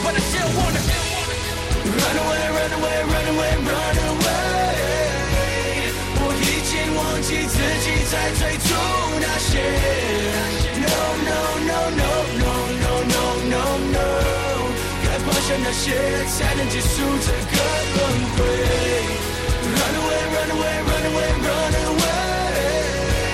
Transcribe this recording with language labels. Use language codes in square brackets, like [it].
[en] But I still wanna Run away, run away, run away, run away。 [zh] 我已经忘记自己在追逐那些。 [en] No, no, no, no, no, no, no, no, no。 [zh] 该抛下那些才能结束这个轮回。 [en] Run away, run away, run away, run away。